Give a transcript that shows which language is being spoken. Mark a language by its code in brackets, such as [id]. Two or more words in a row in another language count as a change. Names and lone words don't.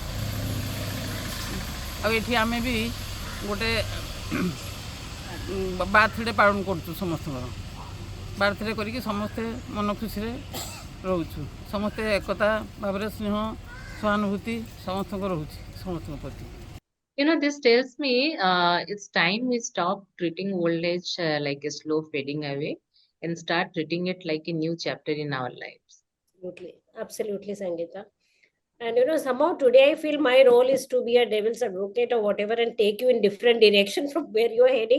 [or] ଆଉ ଏଠି ଆମେ ବି ଗୋଟେ ବାର୍ଥଡେ ପାଳନ କରୁଛୁ ସମସ୍ତଙ୍କର। ବାର୍ଥଡେ କରିକି ସମସ୍ତେ ମନ ଖୁସିରେ ରହୁଛୁ। ସମସ୍ତେ ଏକତା ଭାବରେ ସ୍ନେହ ସହାନୁଭୂତି ସମସ୍ତଙ୍କ ରହୁଛି ସମସ୍ତଙ୍କ ପ୍ରତି। [en] This tells me it's time we stop treating old age like a slow fading away and start treating it like a new chapter in our lives. Absolutely, absolutely, Sangeeta. And somehow today I feel my role is to be a devil's advocate or whatever and take you in different direction from where you're heading.